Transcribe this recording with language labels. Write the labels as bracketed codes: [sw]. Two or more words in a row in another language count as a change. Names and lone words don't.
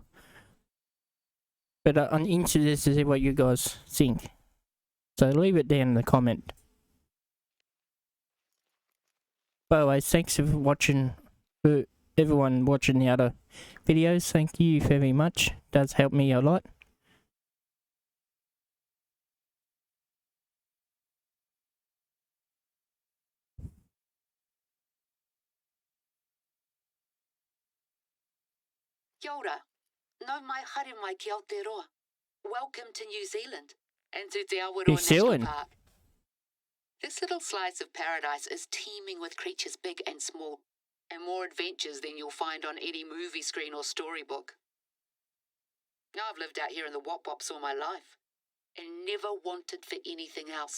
[en] But I'm interested to see what you guys think. So leave it down in the comment. By the way, thanks for watching, for everyone watching the other videos. Thank you very much. Does help me a lot. [mi] Kia ora. No mai haere mai ki Aotearoa. [en] Welcome to New Zealand and to Te Awaroa New National Zealand. Park. This little slice of paradise is teeming with creatures big and small, and more adventures than you'll find on any movie screen or storybook. Now I've lived out here in the Wop Wops all my life, and never wanted for anything else.